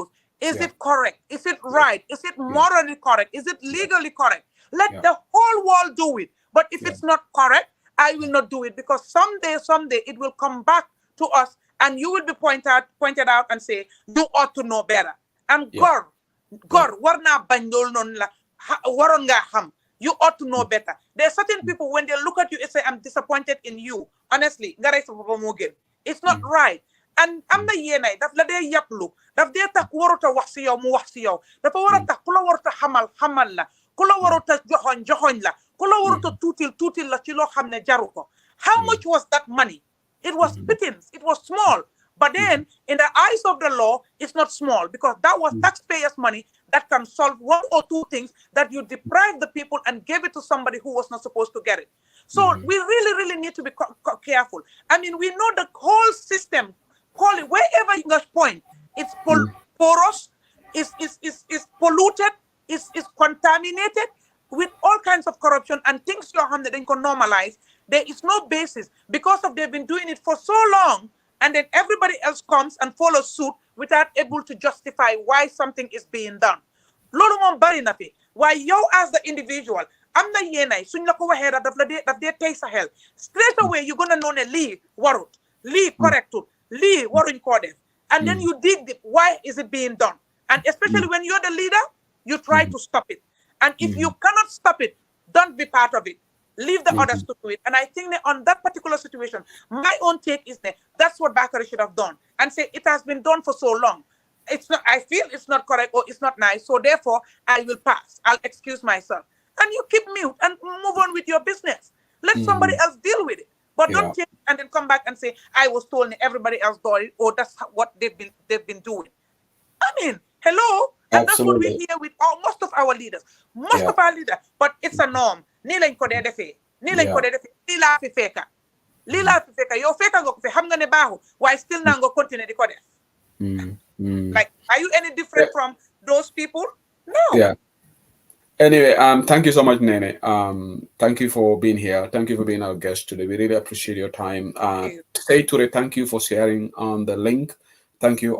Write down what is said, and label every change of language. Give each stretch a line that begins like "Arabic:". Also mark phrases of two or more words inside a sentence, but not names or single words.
English: Is it correct? Is it right? Is it morally correct? Is it legally correct? Let the whole world do it. But if it's not correct, I will not do it, because someday it will come back to us, and you will be pointed out and say, you ought to know better.
Wolof: And Gor, warna bandol non la waron nga ham.
English: You ought to know better. There are certain people, when they look at you and say, I'm disappointed in you. Honestly, it's not right.
Wolof: And I'm the yenay, daf la de yaplu, daf de tak warota wax ci yow mu wax ci yow. Dafa wara tak kula warota hamal la. ku la warut a joxoñ la ku la warut a tuutil la ci loo xam ne jaru ko.
English: How much was that money? It was pittance. It was small. But then, in the eyes of the law, it's not small because that was taxpayers' money that can solve one or two things that you deprive the people and gave it to somebody who was not supposed to get it. So we really, really need to be careful. I mean, we know the whole system, call it wherever you guys point, it's porous, is polluted, is contaminated with all kinds of corruption and things you have that they can normalize. There is no basis because of they've been doing it for so long, and then everybody else comes and follows suit without able to justify why something is being done.
Wolof: Lolu mom bari na fi.
English: Why you as the individual,
Wolof: am na yenay suñ la ko waxe daf de tay sa xel.
English: Straight away you're going to know
Wolof: ne li warut, li correctul, li waruñ ko def.
English: And then you dig deep, why is it being done? And especially when you're the leader, you try to stop it. And if you cannot stop it, don't be part of it. Leave the others to do it. And I think that on that particular situation, my own take is that that's what Bakary should have done. And say it has been done for so long. It's not. I feel it's not correct or it's not nice. So therefore, I will pass. I'll excuse myself. And you keep mute and move on with your business. Let somebody else deal with it. But don't take it and then come back and say, I was told everybody else did it, or that's what they've been doing. I mean, hello? And that's what we hear with most of our leaders. Most of our leaders. But it's a norm.
Wolof: Ni lañ ko dee defee. Ni lañ ko dee defee. Lii laa fi fekka. Lii laa fi fekka. Yow fekka nga ko fi xam nga ne baaxu. Waaye still naa nga continue di ko def.
English: Like, are you any different from those people? No. Yeah. Anyway, thank you so much, Nene. Thank you for being here. Thank you for being our guest today. We really appreciate your time. Say Ture, thank you for sharing on the link. Thank you.